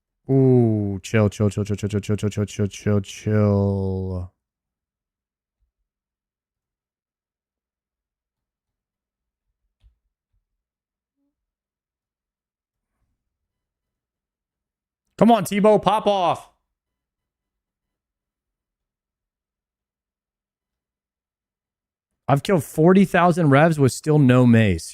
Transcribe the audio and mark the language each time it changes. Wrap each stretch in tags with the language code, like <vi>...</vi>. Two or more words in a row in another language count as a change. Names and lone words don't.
<en>Ooh, chill, chill, chill, chill, chill, chill, chill, chill, chill, chill, chill, chill. Come on, Tebow, pop off. I've killed 40,000 revs with still no mace.</en>